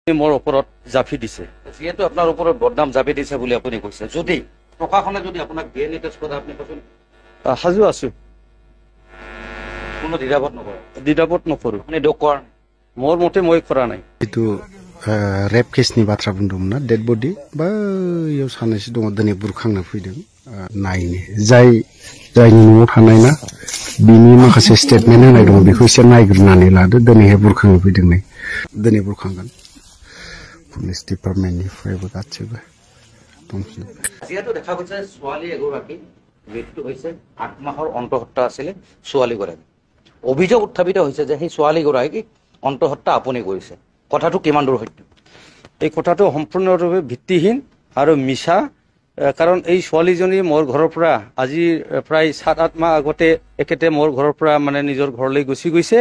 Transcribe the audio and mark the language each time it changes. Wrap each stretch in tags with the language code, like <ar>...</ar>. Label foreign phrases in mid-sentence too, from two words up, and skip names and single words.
<as>মোৰ ওপৰত জাপি দিছে। যিহেতু আপোনাৰ ওপৰত বদনাম জাপি দিছে বুলি আপুনি কৈছে, যদি প্ৰশাসনে যদি আপোনাক ডিএনএ টেষ্ট কৰে আপুনি কচোন। সাজু আছো, কোনো দ্বিধাবোধ নকৰে। দ্বিধাবোধ নকৰো। আপুনি দুখ কৰ, মোৰ মতে মই কৰা নাই। এইটো ৰেপ কেছनि</as> <brx>বাथ्रा बुंदोंमोन ना, डेड बडी बा इयाव सानैसो दङ दिनै बुरखांनो फैदों नायनो जायनि न'आव थानाय ना बिनि माखासे स्टेटमेन्ट होनाय दङ, बेखौ एसे नायग्रोनानै लादो। दिनैहाय बुरखांनो फैदों नै, दिनै बुरखांगोन पुलिस डिपार्टमेन्टनिफ्रायबो गासैबो दंजोबो।</brx> <as>যিহেতু দেখা গৈছে ছোৱালী এগৰাকী মৃত্যু হৈছে, 8 মাহৰ অন্তঃহত্যা আছিলে ছোৱালীগৰাকী। অভিযোগ উত্থাপিত হৈছে যে সেই ছোৱালীগৰাকী অন্তঃহত্যা আপুনি কৰিছে। কথাটো কিমান দূৰ সত্য? এই কথাটো সম্পূৰ্ণৰূপে ভিত্তিহীন আৰু মিছা। কাৰণ এই ছোৱালীজনী মোৰ ঘৰৰ পৰা আজি প্ৰায় 7-8 মাহ আগতে একেতে মোৰ ঘৰৰ পৰা মানে নিজৰ ঘৰলৈ গুচি গৈছে।</as>